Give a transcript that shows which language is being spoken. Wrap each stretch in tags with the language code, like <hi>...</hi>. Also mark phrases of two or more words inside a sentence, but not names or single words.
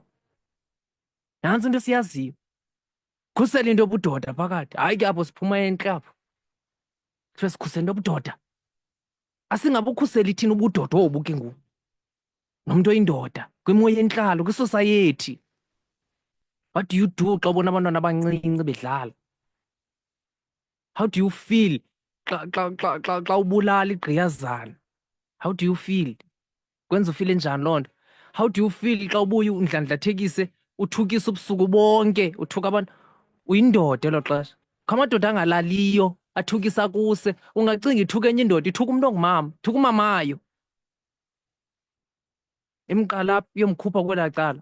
<xh>Nantsi into siyaziyo. Khusela into yobudoda phakathi. Hayi ke apho siphuma entle apho. Kuthiwe sikhusela into yobudoda. Asingabukhuseli thina ubudoda obu ke ngoku. Nomntu oyindoda kwimo yentlalo kwisociety.</xh> <en>What do you do</en> <xh>xa ubona abantwana abancinci bedlala?</xh> <en>How do you feel</en> <xh>xa ubulala igqiyazana?</xh> <en>How do you feel?</en> <xh>Kwenza ufile njani loo nto?</xh> <en>How do you feel</en> <xh>xa ubuye undlandlathekise uthukise ubusuku bonke uthuka abantu? Uyindoda elo xesha. Kho amadoda angalaliyo athukisa kuse. Ungacinga ithuka enye indoda ithuka umntu ongumama, ithuka umamayo. Imqala yomkhupha kwelaa cala.</xh>